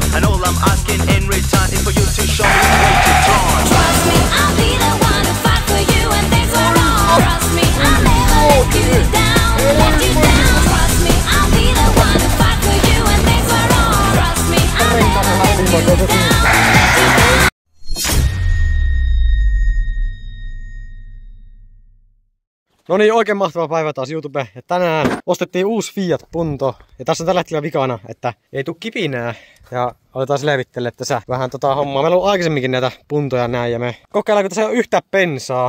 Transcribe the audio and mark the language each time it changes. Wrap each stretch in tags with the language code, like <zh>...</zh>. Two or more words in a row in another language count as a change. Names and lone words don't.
<en>And all I'm asking in return is for you to show me weighted drawn. Trust me, I'll be the one to fight for you when things are wrong. Trust me, I'll never let you down, let you down. Trust me, I'll be the one to fight for you when things are wrong. Trust me, I'll never let you down, let you down.</en> <fi>No niin, oikein mahtava päivä taas YouTube. Ja tänään ostettiin uusi Fiat Punto. Ja tässä on tällä hetkellä vikana, että ei tuu kipinää. Ja aletaan selvittelemään tässä vähän hommaa. Meillä on aikaisemminkin näitä puntoja näin ja me kokeillaan, kun tässä ei ole yhtään bensaa.</fi>